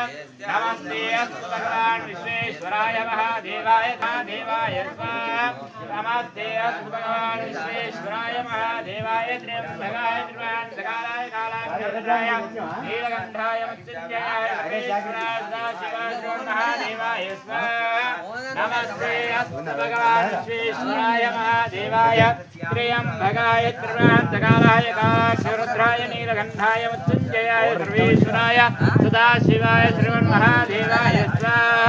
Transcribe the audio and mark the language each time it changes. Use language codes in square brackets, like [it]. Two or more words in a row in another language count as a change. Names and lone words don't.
[sa] నమస్తే అస్తు భగవాన్ విశ్వేశ్వరాయ మహాదేవాయ దేవాయ స్వాహా. నమస్తే అస్తు భగవాన్ విశ్వేశ్వరాయ మహాదేవాయ త్ర్యంబకాయ త్రిపురాంతకారాయ కాలాగ్నిరుద్రాయ నీలకంఠాయ మృత్యుంజయాయ సర్వేశ్వరాయ సదాశివాయ महादेवाय स्वाहा. नमस्ते अस्तु भगवान् विश्वेश्वराय महादेवाय त्र्यंबकाय त्रिपुरांतकाराय कालाग्निरुद्राय नीलकंठाय मृत्युंजयाय सर्वेश्वराय सदाशिवाय श्रीमन्महादेवाय स्वाहा.